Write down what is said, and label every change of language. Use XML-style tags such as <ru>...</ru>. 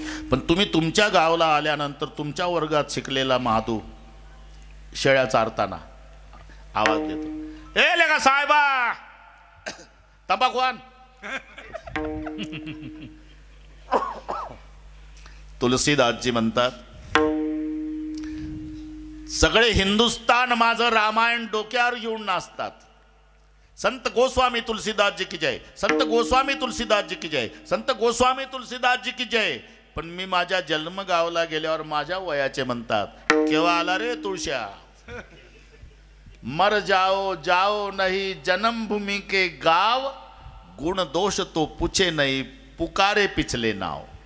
<mr>पण तुम्ही तुमच्या गावाला आल्यानंतर तुमच्या वर्गात शिकलेला महादू शेळ्या चारताना आवाज देतो, ए लेका साहेबा तंबाखू आण. तुलसीदासजी म्हणतात, सगळे हिंदुस्तान माझं रामायण डोक्यावर घेऊन नाचतात.</mr> <hi>संत गोस्वामी तुलसीदास जी की जय, संत गोस्वामी तुलसीदास जी की जय, संत गोस्वामी तुलसीदास जी की जय.</hi> <mr>पण मी माझ्या जन्मगावला गेल्यावर माझ्या वयाचे म्हणतात, केव्हा आला रे तुळश्या,</mr> <hi>मर जाओ जाओ नहीं जन्मभूमि के गाव, गुण दोष तो पूछे नहीं पुकारे पिछले नाव.</hi>